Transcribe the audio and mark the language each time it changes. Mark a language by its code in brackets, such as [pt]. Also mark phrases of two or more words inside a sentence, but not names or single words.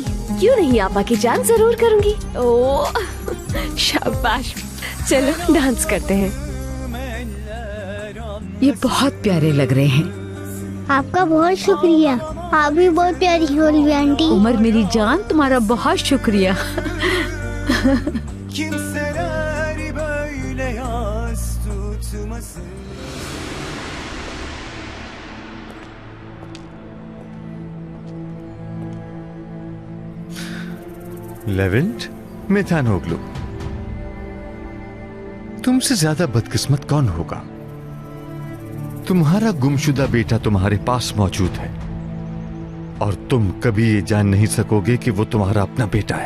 [hi] क्यों नहीं आपा की जान, जरूर करूंगी। ओ शाबाश, चलो डांस करते हैं। ये बहुत प्यारे लग रहे हैं। आपका बहुत शुक्रिया, आप भी बहुत प्यारी हो ओलिविया आंटी। उमर मेरी जान, तुम्हारा बहुत शुक्रिया। [tr] Kimseler böyle yas tutmasın. [hi] लेवेंट, मेथानोग्लू, तुमसे ज्यादा बदकिस्मत कौन होगा? तुम्हारा गुमशुदा बेटा तुम्हारे पास मौजूद है और तुम कभी ये जान नहीं सकोगे कि वो तुम्हारा अपना बेटा है।